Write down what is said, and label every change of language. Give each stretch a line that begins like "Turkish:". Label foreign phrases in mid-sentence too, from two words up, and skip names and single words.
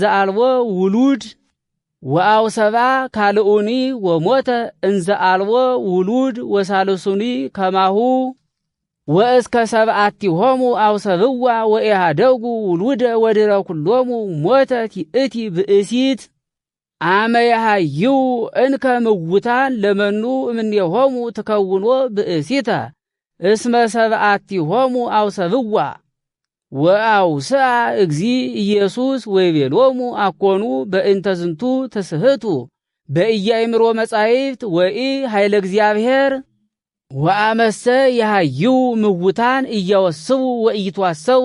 Geez: አልቦ ውሉድ ወአውሰባ ካልኡኒ ወሞተ እንዘ አልቦ ውሉድ ወሳልሱኒ ከማሁ ወእስከ ሰብአቲሆሙ አውሰብዋ ወኢሃደጉ ውሉደ ወድረ ኩሎሙ ሞተት ይእቲ ብእሲት አመ ያሃይው እንከ ምውታን ለመኑ እምኔሆሙ ትከውኖ ብእሲተ እስመ ሰብአቲሆሙ አውሰብዋ ወአውስአ እግዚ ኢየሱስ ወይቤሎሙ አኮኑ በእንተ ዝንቱ ትስህቱ በኢያእምሮ መጻሕፍት ወኢ ኃይለ እግዚአብሔር ወአመሰ ያሃይው ምውታን እያወስቡ ወኢይትዋሰቡ